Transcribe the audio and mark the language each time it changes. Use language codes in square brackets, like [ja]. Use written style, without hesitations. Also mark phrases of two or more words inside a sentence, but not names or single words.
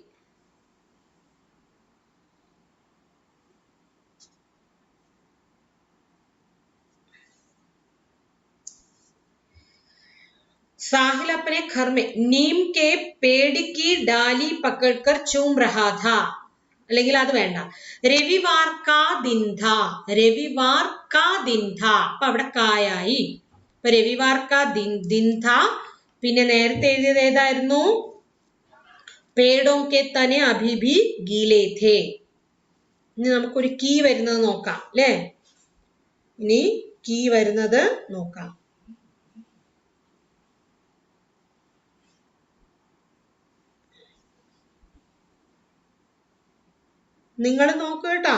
[hi] साहिल अपने घर में नीम के पेड़ की डाली पकड़कर चूम रहा था. [ml] അല്ലെങ്കിൽ അത് വേണ്ട. [hi] रविवार का दिन था, रविवार का दिन था. [ml] അപ്പൊ അവിടെ കായായി. അപ്പൊ [hi] रविवार का दिन था. [ml] പിന്നെ നേരത്തെ എഴുതിയത് ഏതായിരുന്നു? [hi] पेड़ों के तने अभी भी गीले थे. [ml] ഇനി നമുക്കൊരു കീ വരുന്നത് നോക്കാം അല്ലേ? ഇനി കീ വരുന്നത് നോക്കാം. നിങ്ങൾ നോക്കുക കേട്ടോ.